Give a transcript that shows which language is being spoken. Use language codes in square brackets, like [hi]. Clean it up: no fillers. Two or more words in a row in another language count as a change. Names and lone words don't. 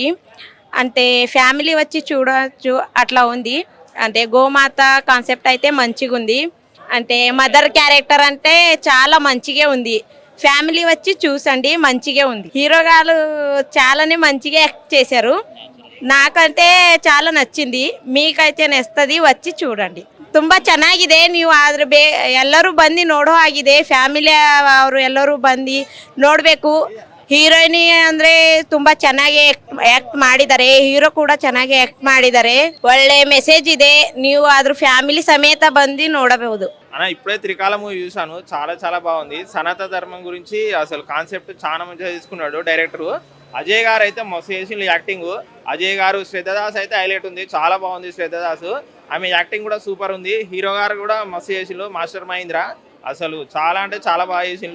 [te] అంటే ఫ్యామిలీ వచ్చి చూడవచ్చు అట్లా ఉంది. అంటే గోమాత కాన్సెప్ట్ అయితే మంచిగా ఉంది. అంటే [en] mother character [te] అంటే చాలా మంచిగా ఉంది. ఫ్యామిలీ వచ్చి చూసండి, మంచిగా ఉంది. హీరో గారు చాలానే మంచిగా యాక్ట్ చేశారు. నాకంతే చాల నచ్చింది మీకైతే నెస్తది వచ్చి చూడండి. [kn] ತುಂಬಾ ಚೆನ್ನಾಗಿದೆ. ನೀವು ಆದ್ರೆ ಎಲ್ಲರೂ ಬಂದು ನೋಡೋ ಆಗಿದೆ. ಫ್ಯಾಮಿಲಿ ಅವರು ಎಲ್ಲರೂ ಬಂದು ನೋಡಬೇಕು. ಹೀರೋಯಿನಿ ಅಂದ್ರೆ ತುಂಬಾ ಚೆನ್ನಾಗಿ ಆಕ್ಟ್ ಮಾಡಿದ್ದಾರೆ. ಹೀರೋ ಕೂಡ ಚೆನ್ನಾಗಿ ಆಕ್ಟ್ ಮಾಡಿದ್ದಾರೆ. ಒಳ್ಳೆ ಮೆಸೇಜ್ ಇದೆ. ನೀವು ಆದ್ರೂ ಫ್ಯಾಮಿಲಿ ಸಮೇತ ಬಂದು ನೋಡಬಹುದು. [te] అన్న ఇప్పుడే త్రికాల మూవీ చూసాను, చాలా చాలా బాగుంది. సనాతన ధర్మం గురించి అసలు కాన్సెప్ట్ చాలా మంచిగా తీసుకున్నాడు డైరెక్టర్. అజయ్ గారు అయితే మస్తు చేసిండు యాక్టింగ్. అజయ్ గారు, శ్రద్ధదాస్ అయితే హైలైట్ ఉంది, చాలా బాగుంది శ్రద్ధదాస్. ఆమె యాక్టింగ్ కూడా సూపర్ ఉంది. హీరో గారు కూడా మస్తు చేసిండు, మాస్టర్ మహేంద్ర అసలు చాలా అంటే చాలా బాగా చేసిండు.